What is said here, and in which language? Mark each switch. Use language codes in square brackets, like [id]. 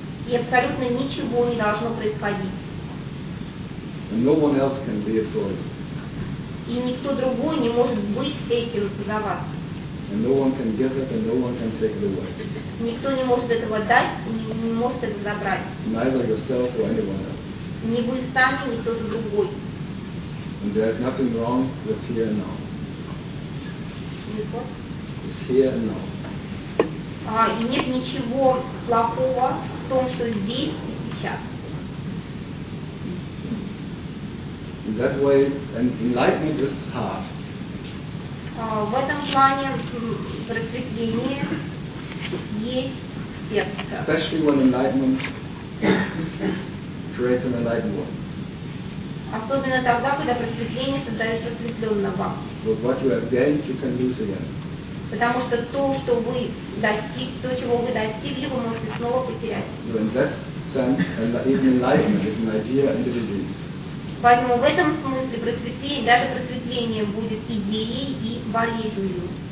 [ru] И абсолютно ничего не должно происходить. [en] No one else can be it for you. [ru] И никто другой не может быть этим за вас. Никто не может этого дать и не может это забрать. [en] Neither yourself or anyone else. [ru] Ни вы сами, ни кто-то другой. [en] And there is nothing wrong with here and now. Because? It's here and now. [ru] И нет ничего плохого в том, что здесь и сейчас. [en] In that way, enlightenment is hard. [ru] В этом плане просветление есть сердце. [en] Especially when enlightenment create an enlightened one. [ru] Особенно тогда, когда просветление создает просветленного. [en] But what you have gained, you can lose again. [ru] Потому что то, что вы достиг, то, чего вы достигли, вы можете снова потерять. [en] In that sense, even enlightenment is an idea and a disease. [ru] Поэтому в этом смысле просветление, даже просветление будет идеей и болезнью.